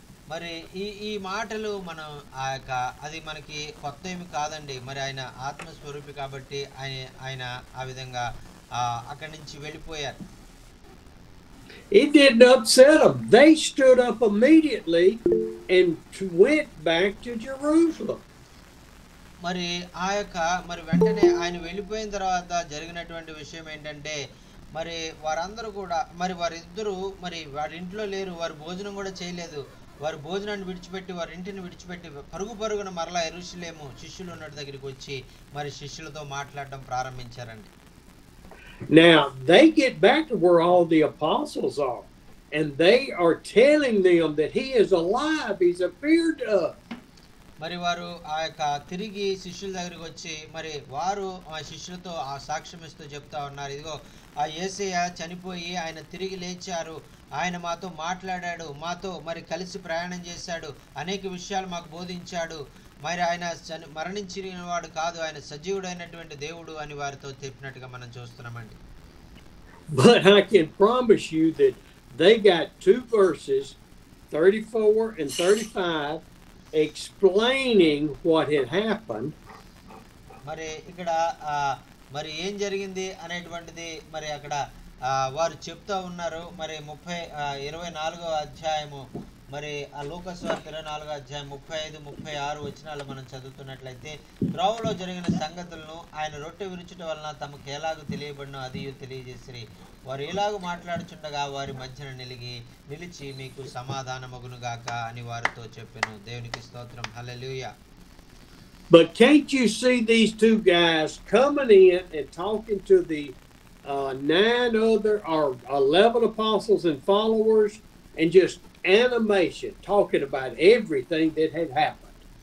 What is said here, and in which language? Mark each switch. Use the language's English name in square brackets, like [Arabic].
[Telugu] మరి ఈ మాటలు మనం అది మనకి కొత్త ఏమి కాదండి. మరి ఆయన ఆత్మస్వరూపి కాబట్టి ఆయన ఆ విధంగా అక్కడి నుంచి వెళ్ళిపోయారు. [English] It didn't upset them. They stood up immediately and went back to Jerusalem. [Telugu] మరి మరి వెంటనే ఆయన వెళ్ళిపోయిన తర్వాత జరిగినటువంటి విషయం ఏంటంటే మరి వారందరూ కూడా మరి వారిద్దరూ మరి వారి ఇంట్లో లేరు, వారు భోజనం కూడా చేయలేదు. వారు భోజనాన్ని విడిచిపెట్టి వారి ఇంటిని విడిచిపెట్టి పరుగున మరలా యెరూషలేము శిష్యులు ఉన్న దగ్గరికి వచ్చి మరి శిష్యులతో మాట్లాడడం ప్రారంభించారండి. [English] Now they get back to where all the apostles are, and they are telling them that he is alive, he's appeared to us. [Telugu] మరి వారు తిరిగి శిష్యుల దగ్గరికి వచ్చి మరి వారు ఆ శిష్యులతో ఆ సాక్ష్యం ఇస్తూ చెప్తా ఉన్నారు, ఇదిగో ఆ యేసయ్య చనిపోయి ఆయన తిరిగి లేచారు, ఆయన మాతో మాట్లాడాడు, మాతో మరి కలిసి ప్రయాణం చేశాడు, అనేక విషయాలు మాకు బోధించాడు, మరి ఆయన మరణించిన వాడు కాదు, ఆయన సజీవుడైనటువంటి దేవుడు అని వారితో చెప్పినట్టుగా మనం చూస్తున్నామండి. [English] But I can promise you that they got 2 verses 34 and 35 explaining what had happened. [Telugu] మరి ఇక్కడ మరి ఏం జరిగింది అనేటువంటిది మరి అక్కడ వారు చెప్తా ఉన్నారు. మరి 24వ అధ్యాయము మరి ఆ లూకాసు వార్త 24వ అధ్యాయం 35, 36 వచనాలు మనం చదువుతున్నట్లయితే, త్రోవలో జరిగిన సంగతులను ఆయన రొట్టె విరుచుట వలన తమకు ఎలాగూ తెలియబడినో అది తెలియజేసిరి. వారు ఎలాగూ మాట్లాడుచుండగా వారి మధ్యన నిలిచి మీకు సమాధానమగునుగాక అని వారితో చెప్పెను. దేవునికి స్తోత్రం. హల్లెలూయా. [English] But can't you see these two guys coming in and talking to the 9 other or 11 apostles and followers, and just animation, talking about everything that had happened?